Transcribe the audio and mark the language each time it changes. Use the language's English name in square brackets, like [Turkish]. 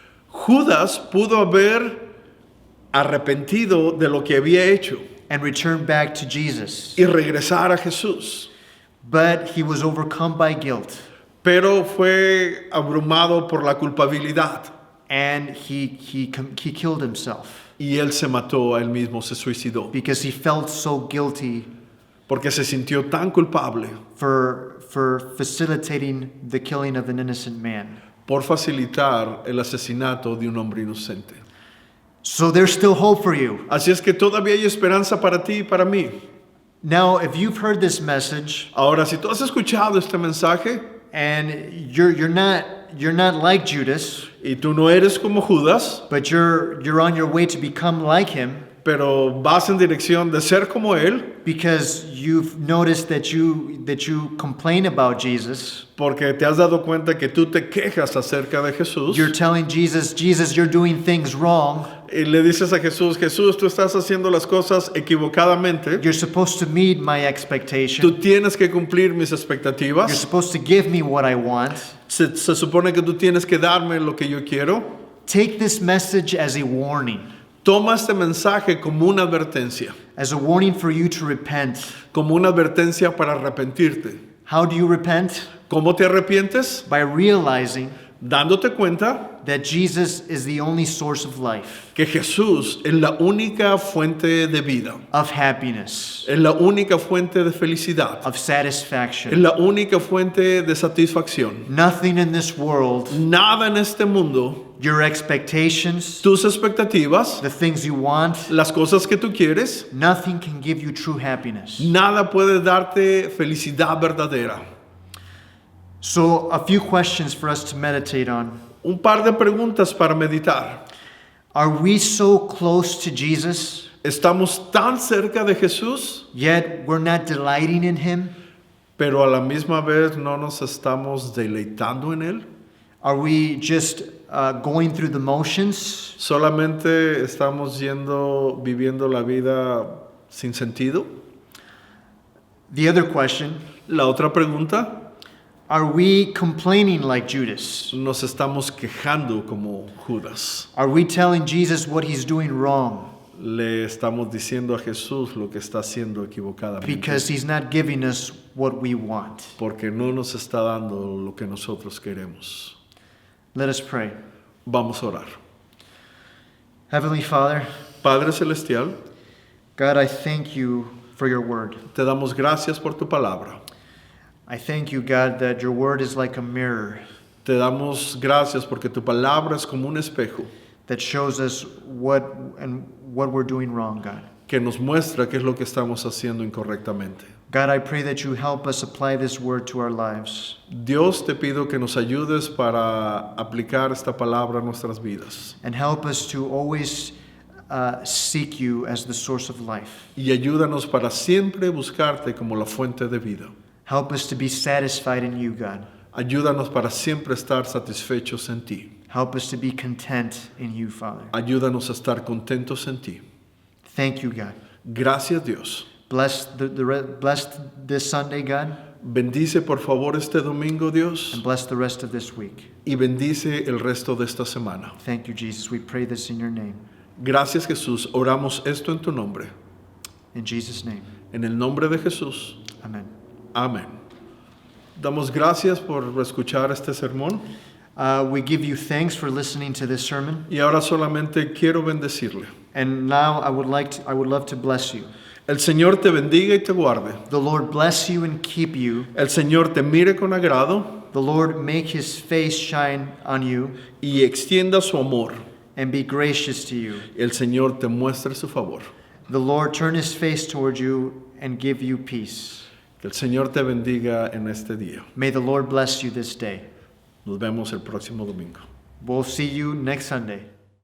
[Spanish] Judas pudo haber arrepentido de lo que había hecho [English] and return back to Jesus. [Spanish] y regresar a Jesús. [English] But he was overcome by guilt, [Spanish] Pero fue abrumado por la culpabilidad [English] and he killed himself [Spanish] y él se mató a él mismo, se suicidó, [English] because he felt so guilty [Spanish] porque se sintió tan culpable [English] for facilitating the killing of an innocent man. [Spanish] por facilitar el asesinato de un hombre inocente. [English] So there's still hope for you. [Spanish] Así es que todavía hay esperanza para ti y para mí. [English] Now, if you've heard this message [Spanish] Ahora, si tú has escuchado este mensaje [English] and you're not like Judas, [Spanish] y tú no eres como Judas, [English] but you're on your way to become like him, [Spanish] pero vas en dirección de ser como él, [English] because you've noticed that you complain about Jesus. [Spanish] porque te has dado cuenta que tú te quejas acerca de Jesús [English] You're telling Jesus, you're doing things wrong. [Spanish] y le dices a Jesús, Jesús, tú estás haciendo las cosas equivocadamente, [English] You're supposed to meet my [Spanish] tú [English] expectation. [Spanish] tienes que cumplir mis [English] You're [Spanish] expectativas, [English] supposed to give me what I want. [Spanish] se supone que tú tienes que darme lo que yo quiero. [English] Take this message as a warning, [Spanish] Toma este mensaje como una advertencia, [English] as a warning for you to repent. [Spanish] como una advertencia para arrepentirte. [English] How do you repent? [Spanish] ¿Cómo te arrepientes? [English] By realizing [Spanish] Dándote cuenta [English] that Jesus is the only source of life, [Spanish] que Jesús es la única fuente de vida, [English] of happiness, [Spanish] es la única fuente de felicidad, [English] of [Spanish] es [English] satisfaction. [Spanish] la única fuente de satisfacción. [English] Nothing in this world, [Spanish] Nada en este mundo, [English] your expectations, [Spanish] tus expectativas, [English] the things you want, [Spanish] las cosas que tú quieres, [English] nothing can give you true happiness. [Spanish] nada puede darte felicidad verdadera. [English] So, a few questions for us to meditate on. [Spanish] Un par de preguntas para meditar. [English] Are we so close to Jesus, [Spanish] Estamos tan cerca de Jesús, [English] yet we're not delighting in Him? [Spanish] pero a la misma vez no nos estamos deleitando en Él. [English] Are we just going through the motions? [Spanish] Solamente estamos viviendo la vida sin sentido. [English] The other question, [Spanish] La otra pregunta, [English] are we complaining like Judas? [Spanish] nos estamos quejando como Judas. [English] Are we telling Jesus what He's doing wrong [Spanish] Le estamos diciendo a Jesús lo que está haciendo equivocadamente. [English] because He's not giving us what we want? [Spanish] Porque no nos está dando lo que nosotros queremos. [English] Let us pray. [Spanish] Vamos a orar. [English] Heavenly Father, [Spanish] Padre Celestial, [English] God, I thank you for your word. [Spanish] te damos gracias por tu palabra. [English] I thank you, God, that your word is like a mirror [Spanish] Te damos gracias porque tu palabra es como un espejo [English] that shows us what we're doing wrong, God. [Spanish] que nos muestra qué es lo que estamos haciendo incorrectamente. [English] God, I pray that you help us apply this word to our lives. [Spanish] Dios, te pido que nos ayudes para aplicar esta palabra a nuestras vidas. [English] And help us to always seek you as the source of life. [Spanish] Y ayúdanos para siempre buscarte como la fuente de vida. [English] Help us to be satisfied in you, God. [Spanish] Ayúdanos para siempre estar satisfechos en ti. [English] Help us to be content in you, Father. [Spanish] Ayúdanos a estar contentos en ti. [English] Thank you, God. [Spanish] Gracias, Dios. [English] Bless this Sunday, God, [Spanish] Bendice por favor este domingo, Dios, [English] and bless the rest of this week. [Spanish] y bendice el resto de esta semana. [English] Thank you, Jesus. We pray this in your name. [Spanish] Gracias, Jesús. Oramos esto en tu nombre. [English] In Jesus' name, [Spanish] En el nombre de Jesús. [English] amen. [Spanish] Amén. Damos gracias por escuchar este sermón. [English] We give you thanks for listening to this sermon. [Spanish] Y ahora solamente quiero bendecirle. [English] And now I would love to bless you. [Spanish] El Señor te bendiga y te guarde. [English] The Lord bless you and keep you. [Spanish] El Señor te mire con agrado [English] The Lord make his face shine on you [Spanish] y extienda su amor. [English] and be gracious to you. [Spanish] El Señor te muestre su favor. [English] The Lord turn his face toward you and give you peace. [Spanish] Que el Señor te bendiga en este día. [English] May the Lord bless you this day. [Spanish] Nos vemos el próximo domingo. [English] We'll see you next Sunday.